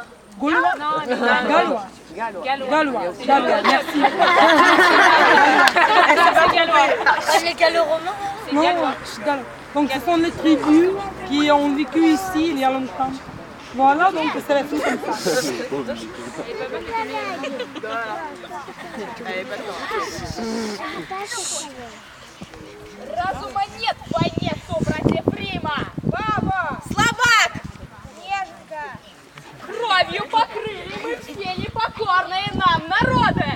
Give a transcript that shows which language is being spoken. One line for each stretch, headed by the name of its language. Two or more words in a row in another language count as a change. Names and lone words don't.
French: Gaulois? Non, gallois. Gallois. Merci. Ah, les gallo-romains? Non, je suis gallois. Donc ce sont les tribus qui ont vécu ici il y a longtemps. Voilà, donc c'est la chose comme ça.
Russian: Разума нет в войне, братьев Рима! Баба! Слабак! Неженка! Кровью покрыли мы все непокорные нам народы!